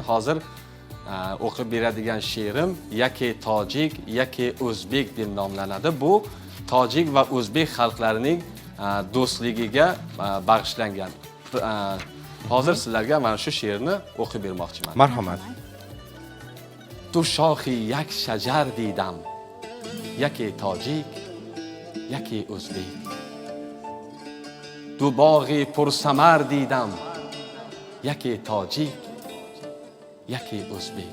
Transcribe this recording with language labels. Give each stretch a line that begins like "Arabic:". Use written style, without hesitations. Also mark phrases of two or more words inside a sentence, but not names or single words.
Uzbek: Hozir o'qib beradigan she'rim yake tojik, yake o'zbek deb nomlanadi. Bu tojik va o'zbek xalqlarining do'stligiga bag'ishlangan. Hozir sizlarga mana shu she'rni o'qib bermoqchiman. Marhamat.
Tajik: تو شاخی یک شجر دیدم، یکی تاجیک یکی ازبک. دو باغی پرثمر دیدم، یکی تاجیک یکی ازبک.